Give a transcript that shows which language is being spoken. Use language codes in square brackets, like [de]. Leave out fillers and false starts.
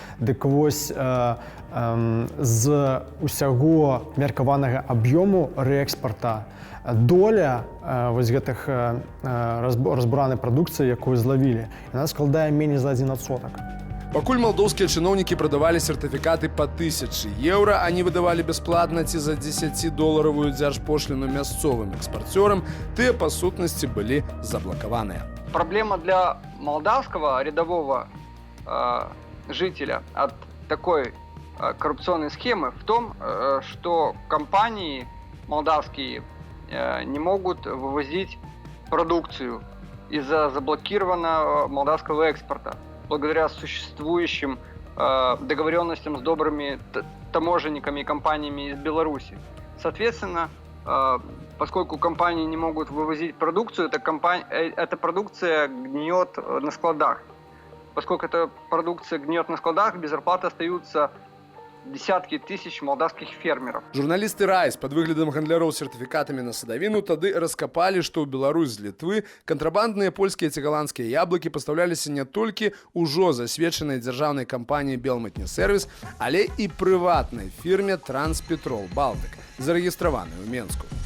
[be] Дык вось з усяго меркаванага аб'ёму рээкспарта доля вось гэтых разбуранай прадукцыі, якую злавілі, яна складае меней за 1%. Пакуль малдоўскія чыноўнікі прадавалі сертыфікаты па 1000 еўра, а не выдавалі бясплатна ці за $10 дзяржпошліну мясцовым экспарцёрам, тыя па сутнасці былі заблакаваныя. [ru] Проблема для молдавского рядового жителя от такой коррупционной схемы в том, что компании молдавские не могут вывозить продукцию из-за заблокированного молдавского экспорта благодаря существующим договоренностям с добрыми таможенниками и компаниями из Беларуси. Соответственно, поскольку компании не могут вывозить продукцию, эта продукция гниет на складах. Поскольку эта продукция гниет на складах, без зарплаты остаются десятки тысяч молдавскіх фермеров. [be] Журналісты «Райз» пад выглядам гандляроў сертыфікатамі на садавіну тады раскапалі, што ў Беларусь з Літвы кантрабандныя польскія ці галандскія яблыкі пастаўляліся не толькі ўжо засведчанай дзяржаўнай кампаніяй «Белмытнесервіс», але і прыватнай фірме «Транспетрол Балтык», зарэгістраванай у Менску.